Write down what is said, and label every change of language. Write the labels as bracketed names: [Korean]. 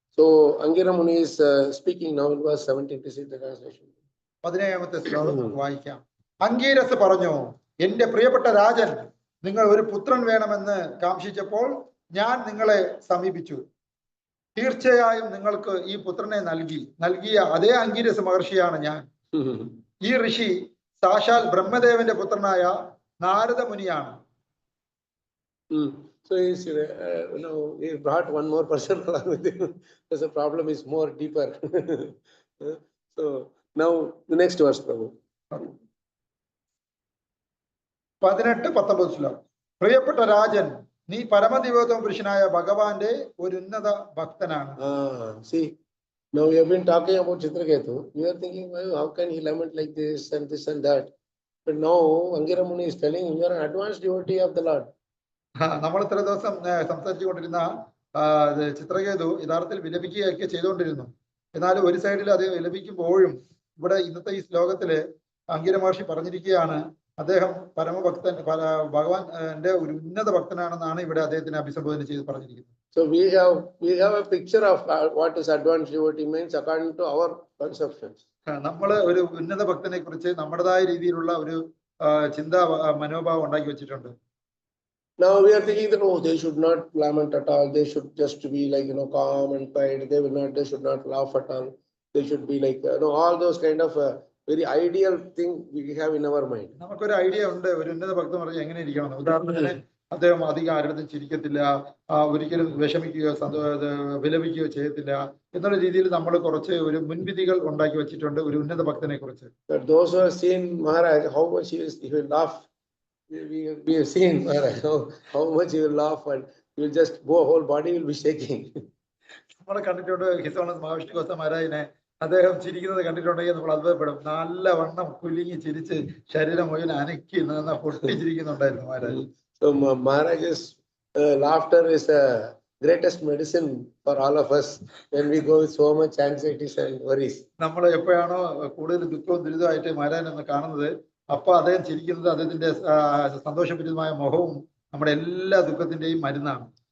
[English] So Angira Muni is speaking now in verse 17. This is the translation. [Malayalam] 17ാമത്തെ ശ്ലോകം നമുക്ക് വായിക്കാം. അംഗീരസ് പറഞ്ഞു, എന്റെ പ്രിയപ്പെട്ട രാജൻ, നിങ്ങൾ ഒരു പുത്രൻ വേണമെന്ന് കാംക്ഷിച്ചപ്പോൾ ഞാൻ നിങ്ങളെ സമീപിച്ചു. തീർച്ചയായും നിങ്ങൾക്ക് ഈ പുത്രനെ നൽകിയ അതേ അംഗീരസ് മഹർഷിയാണ് ഞാൻ. ഈ ഋഷി സാക്ഷാൽ ബ്രഹ്മദേവന്റെ പുത്രനായ Narada മുനിയാണ്. [English] So he's, he brought one more person along with him, because the problem is more deeper. So now the next verse, Prabhu. [Malayalam] 18-19 ശ്ലോകം. പ്രിയപ്പെട്ട രാജൻ, നീ പരമദിവോത്തമ പുരുഷനായ ഭഗവാന്റെ ഒരു ഉന്നത ഭക്തനാണ്. [English] See, now we have been talking about Chitraketu. We are thinking, well, how can he lament like this and that? But now Angira Muni is telling, you are an advanced devotee of the Lord. [Malayalam] നമ്മൾ ഇത്ര ദിവസം സംസാരിച്ചു കൊണ്ടിരുന്ന ചിത്രകേതു യഥാർത്ഥത്തിൽ വിലപിക്കുകയൊക്കെ ചെയ്തുകൊണ്ടിരുന്നു. എന്നാൽ ഒരു സൈഡിൽ അത് വിലപിക്കുമ്പോഴും ഇവിടെ ഇന്നത്തെ ഈ ശ്ലോകത്തില് അംഗിര മഹർഷി പറഞ്ഞിരിക്കുകയാണ്, അദ്ദേഹം പരമഭക്തൻ, ഭഗവാന്റെ ഒരു ഉന്നത ഭക്തനാണെന്നാണ് ഇവിടെ അദ്ദേഹത്തിന് അഭിസംബോധന ചെയ്ത് പറഞ്ഞിരിക്കുന്നത്. [English] So we have a picture of what is advanced devotee means according to our conceptions. [Malayalam] നമ്മൾ ഒരു ഉന്നത ഭക്തനെ കുറിച്ച് നമ്മുടേതായ രീതിയിലുള്ള ഒരു ചിന്താ മനോഭാവം ഉണ്ടാക്കി വെച്ചിട്ടുണ്ട്. [English] Now we are thinking that, oh, they should not lament at all. They should just be like, calm and quiet. They should not laugh at all. They should be like, all those kind of very ideal thing we have in our mind. [Malayalam] നമുക്കൊരു idea ഉണ്ട് ഒരു ഉന്നത ഭക്തൻ പറഞ്ഞാൽ എങ്ങനെ ഇരിക്കണം. ഉദാഹരണത്തിന് അദ്ദേഹം അധികം ആരുടെ ചിരിക്കത്തില്ല, ഒരിക്കലും വിഷമിക്കുകയോ വിലപിക്കുകയോ ചെയ്യത്തില്ല എന്നുള്ള രീതിയിൽ നമ്മൾ കുറച്ച് ഒരു മുൻവിധികൾ ഉണ്ടാക്കി വെച്ചിട്ടുണ്ട് ഒരു ഉന്നത ഭക്തനെ കുറിച്ച്. [English] Those who have seen Maharaj, how much he will laugh. We have seen Maharaj, how much he will laugh, and he will just go, whole body will be shaking. [Malayalam] നമ്മൾ കണ്ടിട്ടുണ്ട് ഹിസ് ഓണേഴ്സ് മഹാവിഷ്ണു ഗോസ്വാമി മഹാരാജിനെ. അദ്ദേഹം ചിരിക്കുന്നത് കണ്ടിട്ടുണ്ടെങ്കിൽ നമ്മൾ അത്ഭുതപ്പെടും. നല്ല വണ്ണം കുലുങ്ങി ചിരിച്ച് ശരീരം മുഴുവൻ അനക്കി പൊട്ടി ചിരിക്കുന്നുണ്ടായിരുന്നു Maharaj. [English] So Maharaj's laughter is the greatest medicine for all of us when we go with so much anxieties and worries. [Malayalam] നമ്മൾ എപ്പോഴാണോ കൂടുതൽ ദുഃഖവും ദുരിതമായിട്ട് മഹാരാജനെ കാണുന്നത്, അപ്പൊ അദ്ദേഹം ചിരിക്കുന്നത് അദ്ദേഹത്തിന്റെ സന്തോഷപൂരിതമായ മുഖവും നമ്മുടെ എല്ലാ ദുഃഖത്തിന്റെയും മരുന്നാണ്.